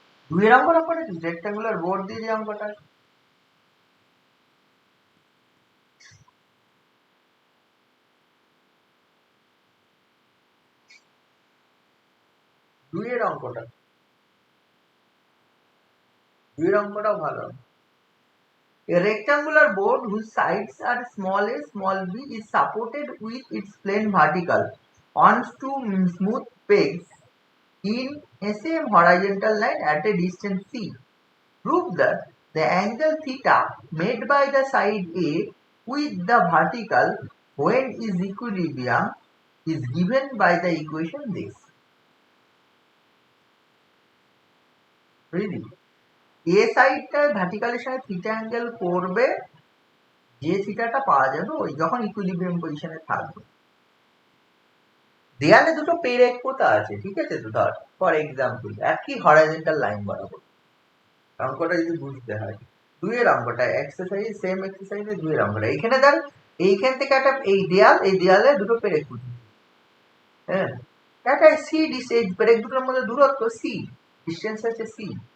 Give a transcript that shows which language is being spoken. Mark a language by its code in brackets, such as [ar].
[bn] দুইয়ের অঙ্কটা করেছিস? রেক্টাঙ্গুলার বোর্ড দিয়ে যে অঙ্কটা, দুইয়ের অঙ্কটা, দুইয়ের অঙ্কটাও ভালো। [en] A rectangular board whose sides are small a, small b is supported with its plane vertical on two smooth pegs in a same horizontal line at a distance c. Prove that the angle theta made by the side A with the vertical when is equilibrium is given by the equation this. Really? [bn] A সাইডটা ভার্টিক্যালের সাথে theta angle করবে, যে থিটাটা পাওয়া যাবে ওই যখন equilibrium পজিশনে থাকবে। দেয়ালে দুটো পেরেক পোতা আছে, ঠিক আছে? তো ধর [en] for example [bn] একই হরাইজন্টাল লাইন বরাবর, অঙ্কটা যদি বুঝতে হয়, দুইয়ের অঙ্কটা এক্সারসাইজ, সেম এক্সারসাইজে দুইয়ের অঙ্কটা এখানে ধর এইখান থেকে একটা এই দেয়াল, এই দেয়ালে দুটো পেরেক পুঁতি, হ্যাঁ, একটা সি ডিস্টেন্স, পেরেক দুটোর মধ্যে দূরত্ব সি, ডিস্টেন্স হচ্ছে সি।